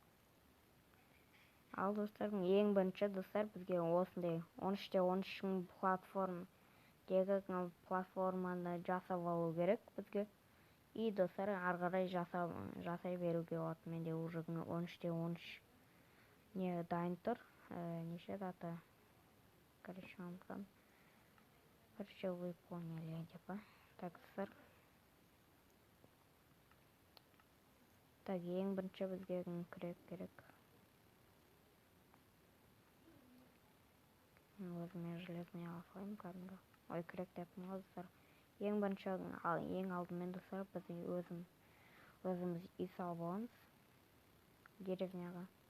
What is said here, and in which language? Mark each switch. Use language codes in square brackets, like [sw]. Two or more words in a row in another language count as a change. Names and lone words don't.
[kk] Ал достарым, ең бірінші достар бізге осындай 13/13 платформаны жасап алу керек бізге. И достар, ары қарай жасай беруге болады. Менде уже 13/13 не дайын тұр. Неше дата? Короче, [ru] вы поняли, типа. Так, [kk] достар. Так, ең бірінші бізге күрек керек. Өзіме железный алайым кәдімгі. Ой, күрек деппін ғой достар. Ең бірінші, ең алдымен достар, біз өзіміз үй салып аламыз деревняға.